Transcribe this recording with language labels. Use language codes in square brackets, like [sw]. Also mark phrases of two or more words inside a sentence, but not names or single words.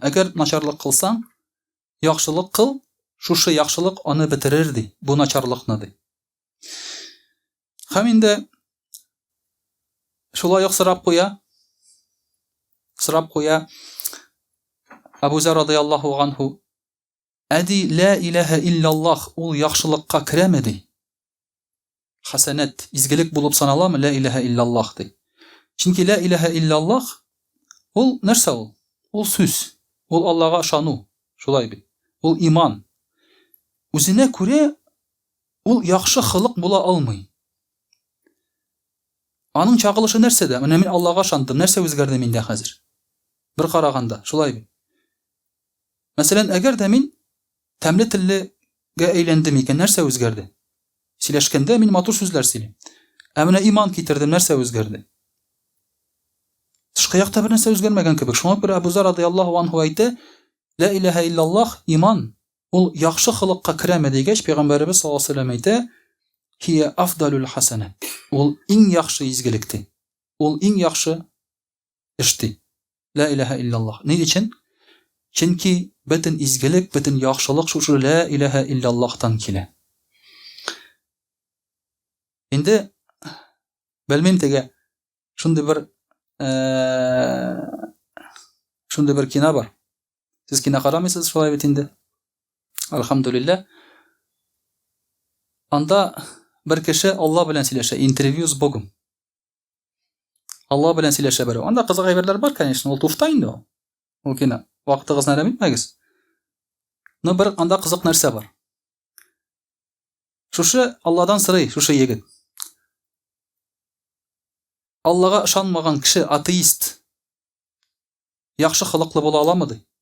[tt] Әгәр начарлык кылсаң, яхшылык кыл, шушы яхшылык аны бетерер ди, бу начарлыкны ди. Һәм инде Шулай ук сорап куя Абу Зар [ar] رضي الله عنه: [tt] "Әди [ar] لا إله إلا الله [tt] ул яхшылыкка керәме?" ди. Хасанат, изгелек булып саналамы [ar] لا إله إلا الله [tt] ди. Чөнки [ar] لا إله إلا الله [tt] ул нәрсә ул? Ул сүз. Ул Аллага ышану. Шулай бит. Ул иман. Үзенә күрә ул яхшы хылык була алмый. Аның чагылышы нәрсәдә? Менә мин Аллага ышандым. Нәрсә үзгәрде миндә хәзер? Бер караганда, шулай бит. Мәсәлән, әгәр дә мин тәмле теллегә әйләндем икән, нәрсә үзгәрде? Сөйләшкәндә мин матур сүзләр сөйлим. Ә менә иман китердем, нәрсә үзгәрде? Тышкы якта бер нәрсә үзгәрмәгән кебек. Шуңа күрә Абу Зар [ar] رضي الله عنه [tt] әйтә: [ar] "لا إله إلا الله [tt] иман ул яхшы хылыкка керәме?" дигәч, Пәйгамбәрбез [ar] صلى الله عليه وسلم [tt] әйтә: [ar] "هي أفضل الحسنات." [tt] Ул иң яхшы изгелекте. Ул иң яхшы эшти. [ar] لا إله إلا الله. [tt] Ни өчен? Чөнки бөтен изгелек, бөтен яхшылык шушы [ar] لا إله [tt] илляллахтан килә. Инде белмим теге шундый бер кино бар. Сез кино карамыйсыз, шулай бит инде. Алхамдулилlah. Анда бер кеше Алла белән сөйләшә, [ru] интервью с Богом. [tt] Алла белән сөйләшә берәү. Анда кызык әйберләр бар, конечно, ул туфта инде ул. Ул кино. Вакытыгызны әрәм итмәгез. Но бер анда кызык нәрсә бар. Шушы Алладан сорый, шушы егет. Аллага ышанмаган кеше, атеист, яхшы хылыклы була аламы ди?